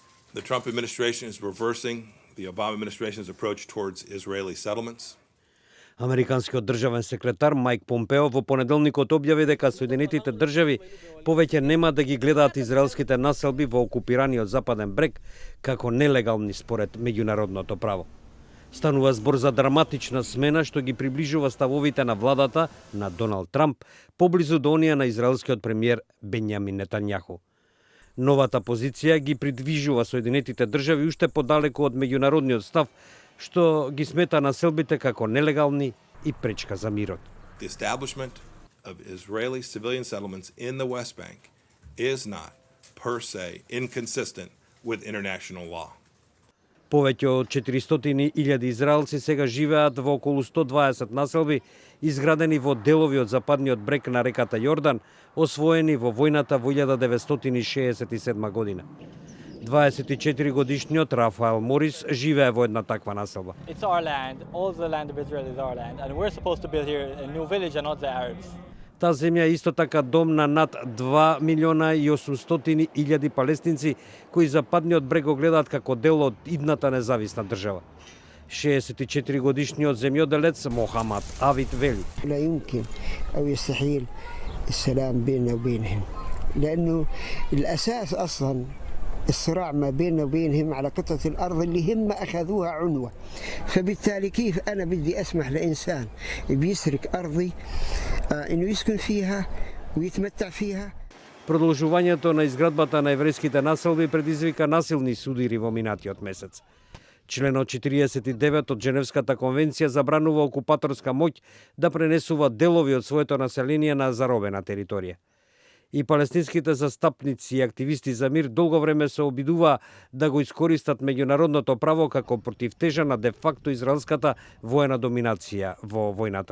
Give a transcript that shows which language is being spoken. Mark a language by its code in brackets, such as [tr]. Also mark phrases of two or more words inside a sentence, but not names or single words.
[en] The Trump administration is reversing the Obama administration's approach towards Israeli settlements. [mk] Американскиот државен секретар Мајк Помпео во понеделникот објави дека Соединетите држави повеќе нема да ги гледаат израелските населби во окупираниот Западен брег како нелегални според меѓународното право. Станува збор за драматична смена што ги приближува ставовите на владата на Доналд Трамп поблизу до оние на израелскиот премиер Бенјамин Нетањаху. Новата позиција ги придвижува Соединетите држави уште подалеку од меѓународниот став што ги смета населбите како нелегални и пречка за мирот. [en] The establishment of Israeli civilian settlements in the West Bank is not per se inconsistent with international law. [mk] Повеќе од 400.000 израелци сега живеат во околу 120 населби изградени во делови од западниот брег на реката Јордан, освоени во војната во 1967 година. 24 годишниот Рафаел Морис живее во една таква населба. [en] It's our land. All the land of Israel is our land, and we're supposed to build here a new village and not the Arabs. [mk] Таа земја е исто така дом на над 2.800.000 палестинци кои западниот брег го гледаат како дел од идната независна држава. 64 годишниот земјоделец Мохамад Авид вели: [ar] لا يمكن أو يستحيل السلام بيننا وبينهم لأنه الأساس أصلا الصراع ما بيننا وبينهم على قطعة الأرض اللي هم أخذوها عنوة. فبالتالي كيف أنا بدي أسمح لإنسان بيسرق أرضي إنه يسكن فيها ويتمتع فيها. [mk] Продолжувањето на изградбата на еврејските населби предизвика насилни судири во минатиот месец. Членот 49 од Женевската конвенција забранува окупаторска моќ да пренесува делови од своето население на заробена територија. И палестинските застапници и активисти за мир долго време се обидуваа да го искористат меѓународното право како противтежа на де-факто израелската воена доминација во војната.